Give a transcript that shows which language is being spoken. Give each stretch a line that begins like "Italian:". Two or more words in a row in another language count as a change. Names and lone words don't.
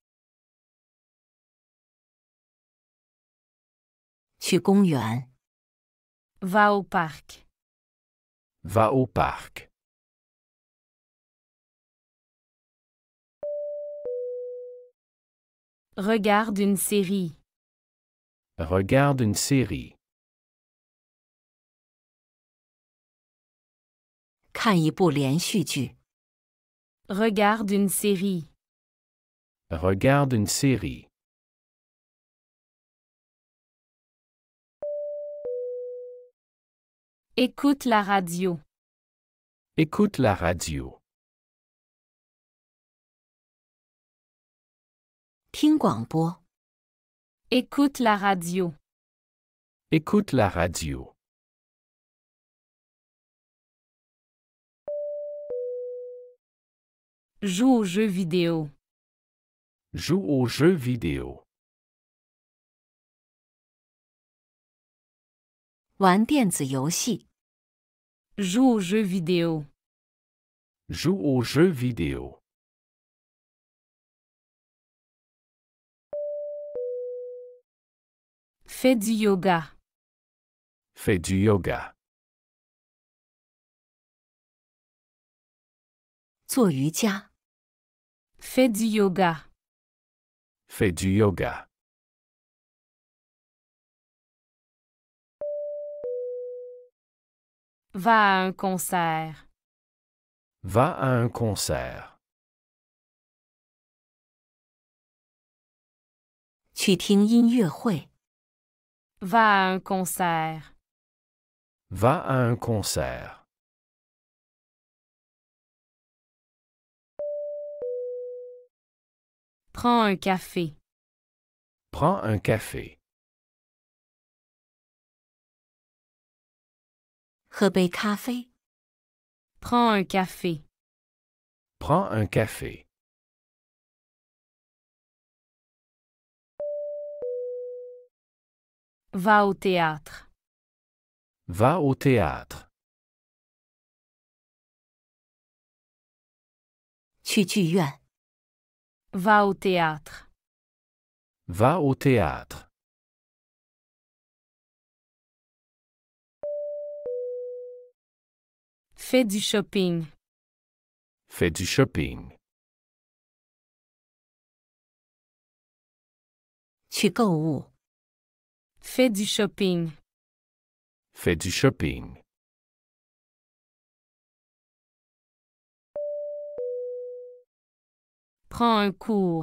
Chinese: 去公园。
French: Va au parc. Va au parc. Regarde une série. Regarde une série.
Chinese: 看一部连续剧。
French: Regarde une série. Regarde une série. Écoute la radio. Écoute la radio.
Chinese: 听广播。
French: Écoute la radio. Écoute la radio. Joue aux jeux vidéo. Joue aux jeux vidéo.
Chinese: 玩电子游戏。
French: Joue aux jeux vidéo. Joue aux jeux vidéo. Fais du yoga. Fais du yoga.
Chinese: 做瑜伽。
French: Fais du yoga. Fais du yoga. Va à un concert. Va à un concert.
Chinese: 去听音乐会。
French: Va à un concert. Va à un concert. Prends un café. Prends un café.
Chinese: 喝杯咖啡。
French: Prends un café. Prends un café. Va au théâtre. Va au théâtre.
Chinese: 去剧院。
French: Va au théâtre. Va au théâtre. Fais du shopping. Fais du shopping.
Chinese: 去购物。
French: Fais du shopping. Fais du shopping. Prends un cours.